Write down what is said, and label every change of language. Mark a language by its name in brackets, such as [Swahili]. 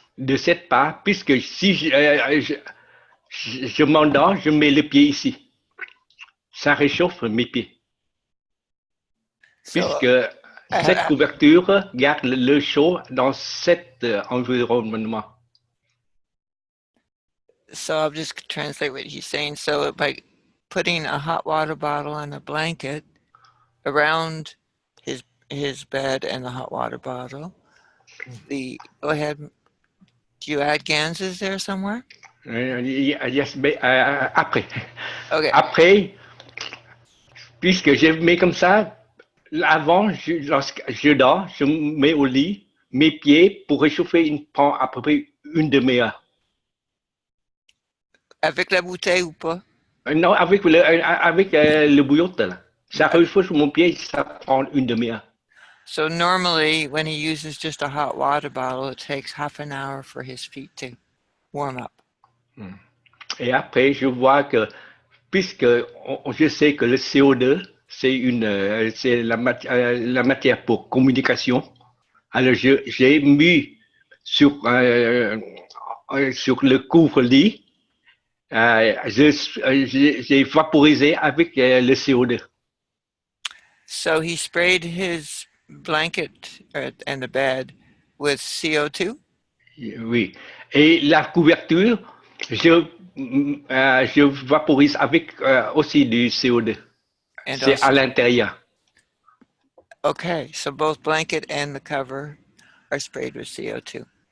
[French] de 7 pas, puisque si je m'endors, je mets les pieds ici. Ça réchauffe mes pieds. [English] So [French] Puisque cette couverture garde le chaud dans cet environnement. [English] so I'll just translate what he's saying. So by putting a hot water bottle and a blanket around his bed and the hot water bottle, go ahead. Do you add Ganses there somewhere? Yes, [French] après. [English] Okay. [French] Après, puisque je mets comme ça, avant, lorsque je dors, je mets au lit mes pieds pour réchauffer, prend à peu près une demi-heure. Avec la bouteille ou pas? Non, avec le bouillon, là. Ça réchauffe mon pied, ça prend une demi-heure. [English] So normally when he uses just a hot water bottle, it takes half an hour for his feet to warm up. [French] Et après, je vois que, puisque je sais que le CO2, c'est la matière pour communication, alors j'ai mis sur le couvre-lit, j'ai vaporisé avec le CO2. [English] So he sprayed his blanket and the bed with CO2? [French] Oui. Et la couverture, je vaporise avec aussi du CO2. [English] And [French] C'est à [English] also, [French] l'intérieur. [English] okay, so both blanket and the cover are sprayed with CO2.